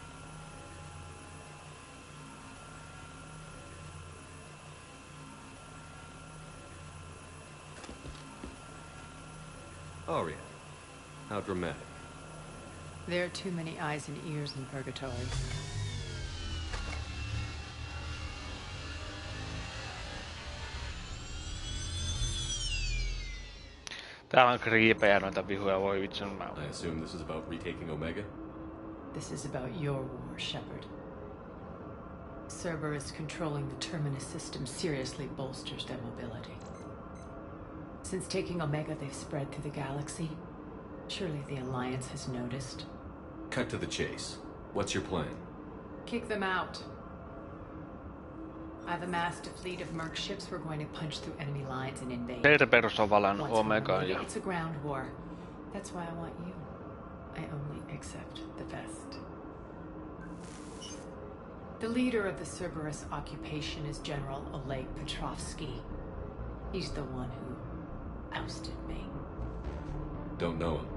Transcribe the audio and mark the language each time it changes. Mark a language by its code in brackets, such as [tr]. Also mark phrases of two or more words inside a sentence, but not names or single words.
[en] Arya. How dramatic. There are too many eyes and ears in Purgatory. [fi] Täällä on kriipejä noita vihuja, voi vitsun mä. [en] I assume this is about retaking Omega? This is about your war, Shepard. Cerberus controlling the Terminus system seriously bolsters their mobility. Since taking Omega, they've spread through the galaxy. Surely the Alliance has noticed. Cut to the chase. What's your plan? Kick them out. I've amassed a fleet of merc ships. We're going to punch through enemy lines and invade. [fi] Cerberus on valannut Omegaan ja... [en] It's a ground war. That's why I want you. I only accept the best. The leader of the Cerberus occupation is General Oleg Petrovsky. He's the one who ousted me. Don't know him.